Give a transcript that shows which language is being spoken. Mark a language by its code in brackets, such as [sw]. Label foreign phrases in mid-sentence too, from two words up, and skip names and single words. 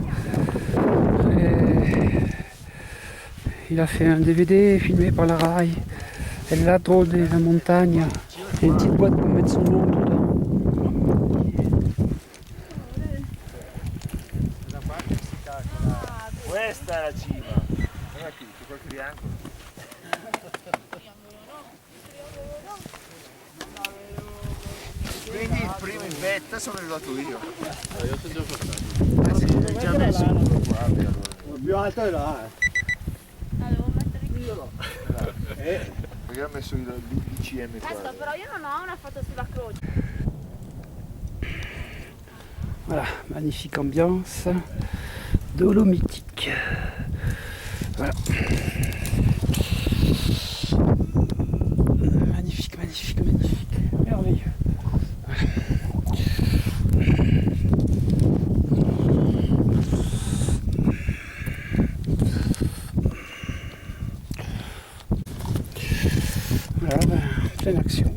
[fr] Et il a fait un DVD filmé par la rail. El ladro de la montagne. Il y a une petite boîte pour mettre son nom dedans. [it] Questa è la cima. Guarda qui, c'è quel triangolo. Quindi il primo in vetta sono arrivato io. Io sono già passato. Sì, l'hai già messo qua. Il più alto è là, Devo mettere qui. Perché ho messo il BCM qua. Aspetta, però io non ho una foto sulla croce. [fr] Voilà, magnifique ambiance dolomitique. Voilà. Magnifique, magnifique, magnifique. Merveilleux. Voilà, ben, en pleine action.